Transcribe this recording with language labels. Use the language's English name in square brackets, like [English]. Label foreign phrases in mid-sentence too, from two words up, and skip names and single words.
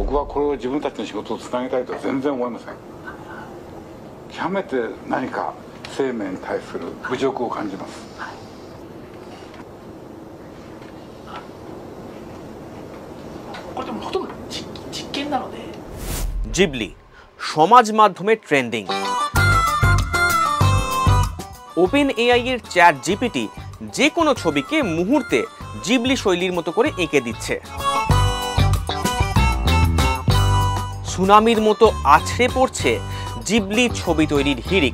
[Japanese] これを自分たちの仕事をつなげたいとは全然思いません。極めて何か生命に対する侮辱を感じます。これでもほとんど実験なので。 [Bangla] জিবলি সমাজ মাধ্যমে ট্রেন্ডিং। ওপেন এআই এর চ্যাট জিপিটি যে কোনো ছবিকে মুহূর্তে জিবলি শৈলীর মতো করে এঁকে দিচ্ছে। সুনামির মতো আছড়ে পড়ছে জিবলি ছবি তৈরির হিড়িক।